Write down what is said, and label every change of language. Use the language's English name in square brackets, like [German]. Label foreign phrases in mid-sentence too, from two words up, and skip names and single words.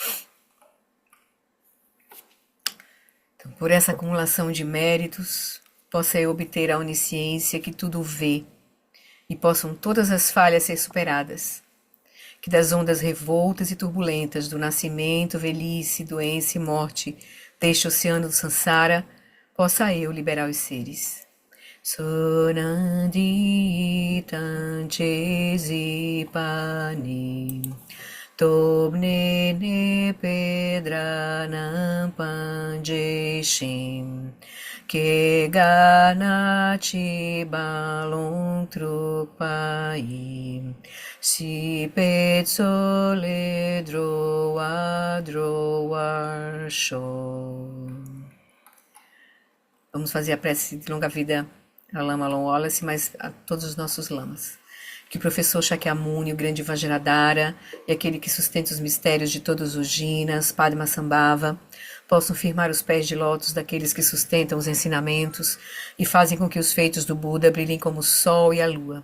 [Portuguese] Então, por essa acumulação de méritos, possa eu obter a onisciência que tudo vê e possam todas as falhas ser superadas. Que das ondas revoltas e turbulentas do nascimento, velhice, doença e morte deste oceano do Sansara, possa eu liberar os seres. Sonandi tanchesi pani tobnene pedranam panjeshim que ganachi balon trupai si petsole droa show. Vamos fazer a prece de longa vida a Lama Long Wallace, mas a todos os nossos lamas. Que o professor Shakyamuni, o grande Vajradhara, e aquele que sustenta os mistérios de todos os Jinas, Padmasambhava, possam firmar os pés de lótus daqueles que sustentam os ensinamentos e fazem com que os feitos do Buda brilhem como o sol e a lua.